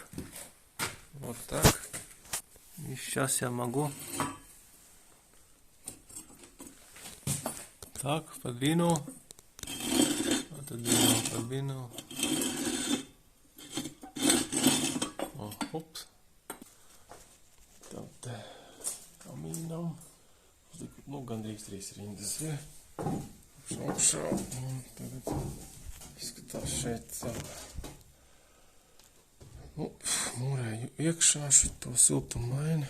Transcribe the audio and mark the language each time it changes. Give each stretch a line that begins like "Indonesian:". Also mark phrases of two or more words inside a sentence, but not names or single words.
Russian: Вот так. И сейчас я могу так, подвинул. Отодвинул, подвинул. Опс.
Latvian: Tad kamīnam. Nu, gandrīz 3 rindas ir. Augšā. Un tagad izskatās šeit tā. Nu, mūrēju iekšā šito siltumaini.